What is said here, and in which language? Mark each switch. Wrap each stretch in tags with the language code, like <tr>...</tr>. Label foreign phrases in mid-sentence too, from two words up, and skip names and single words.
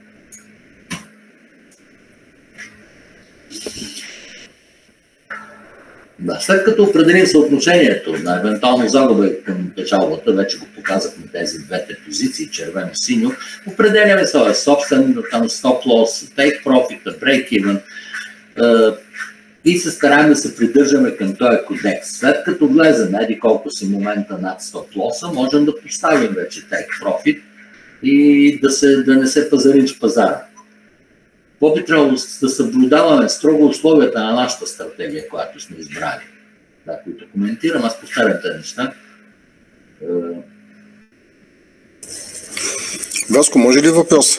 <bg>Да, след като определим съотношението на евентуално загуба към печалбата, вече го показахме тези двете позиции, червено-синьо, определяме своя собствен</bg> <en>stop loss, take profit, break even</en> <bg>и се стараем да се придържаме към този кодекс. След като влезем еди колко си момента над стоп лоса, можем да поставим вече</bg> <en>take profit</en> <bg>и да не се пазарим с пазара. Какво би трябвало да съблюдаваме строго условията на нашата стратегия, която сме избрали? Да, които коментирам, аз повтарям тези неща. Васко, може ли въпрос?</bg>